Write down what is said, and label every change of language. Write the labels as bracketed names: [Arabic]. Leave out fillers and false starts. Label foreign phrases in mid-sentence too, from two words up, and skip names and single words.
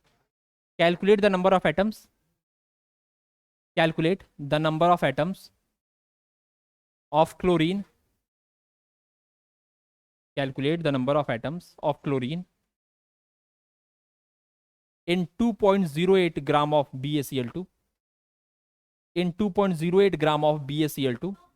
[English] Calculate the number of atoms, calculate the number of atoms of chlorine calculate the number of atoms of chlorine in 2.08 gram of BaCl2 in 2.08 gram of BaCl2